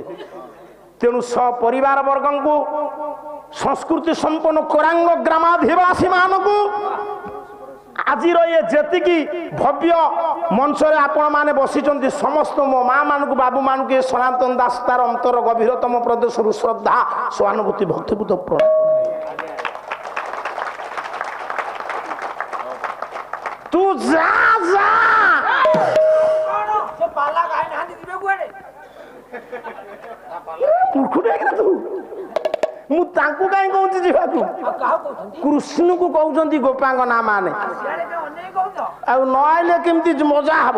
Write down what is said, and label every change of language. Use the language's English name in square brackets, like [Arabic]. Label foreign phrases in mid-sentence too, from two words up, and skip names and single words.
[Odia] ତେଣୁ ସପରିବାର ବର୍ଗଙ୍କୁ, ସଂସ୍କୃତି ସମ୍ପନ୍ନ କୋରାଙ୍ଗ ଗ୍ରାମାଧିବାସୀ ମାନଙ୍କୁ ଆଜିର ଏ ଯେତିକି ଭବ୍ୟ ମଞ୍ଚରେ ଆପଣ ମାନେ ବସିଛନ୍ତି ସମସ୍ତ ମୋ ମା ମାନଙ୍କୁ, ବାବୁ ମାନଙ୍କୁ ଏ ସନାତନ ଦାସ ତାର ଅନ୍ତର ଗଭୀରତମ ପ୍ରଦେଶରୁ ଶ୍ରଦ୍ଧା, ସହାନୁଭୂତି, ଭକ୍ତିଭୂତ ପ୍ରଣାମ। [Hindi] तू जा जा [Odia] ମୁଁ ତାଙ୍କୁ କାହିଁ କହୁଛି ଯିବାକୁ? କୃଷ୍ଣ କୁ କହୁଛନ୍ତି ଗୋପାଙ୍କ ନାଁ ମାନେ। ଆଉ ନ ଆଇଲେ କେମିତି ମଜା ହବ?